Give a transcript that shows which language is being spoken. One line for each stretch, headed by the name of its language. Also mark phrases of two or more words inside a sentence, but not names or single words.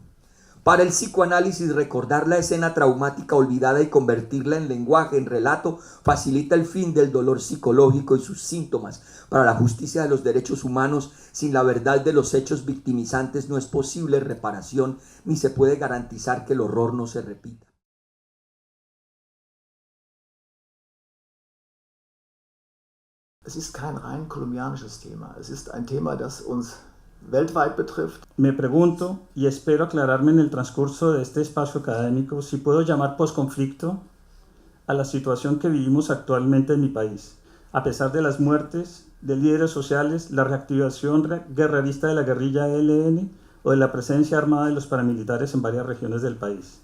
Spanish: Para el psicoanálisis, recordar la escena traumática olvidada y convertirla en lenguaje, en relato, facilita el fin del dolor psicológico y sus síntomas. Para la justicia de los derechos humanos, sin la verdad de los hechos victimizantes no es posible reparación, ni se puede garantizar que el horror no se repita.
German: Es ist kein rein kolumbianisches Thema. Es ist ein Thema, das uns weltweit betrifft.
Spanish: Me pregunto, y espero aclararme en el transcurso de este espacio académico, si puedo llamar posconflicto a la situación que vivimos actualmente en mi país, a pesar de las muertes de líderes sociales, la reactivación guerrerista de la guerrilla ELN o de la presencia armada de los paramilitares en varias regiones del país.